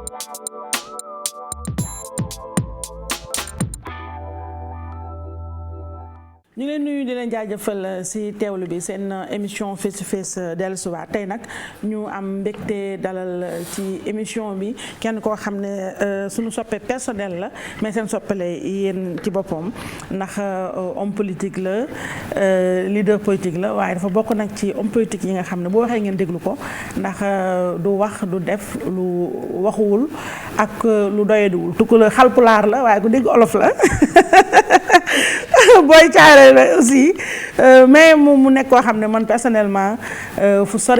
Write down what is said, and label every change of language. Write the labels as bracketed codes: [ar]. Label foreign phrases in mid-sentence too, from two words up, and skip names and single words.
[wo] ñu ngi leen nuyu di leen jaajëfal ci teewlu bi seen émission [en] face to face [wo] dellusiwaat tey nag ñu am mbégte dalal ci émission bi kenn koo xam ne suñu soppe personnel la mais seen soppale yéen ci boppam ndax [fr] homme politique [wo] la [fr] leader politique [wo] la waaye dafa bokk nag ci [fr] homme politique [wo] yi nga xam ne boo waxee ngeen déglu ko ndax du wax du def lu waxuwul ak lu doyadiwul tukula xalpulaar la waaye ku dégg olof la booy caare la [fr] aussi mais [wo] mu nekk koo xam ne man personnellement fu sori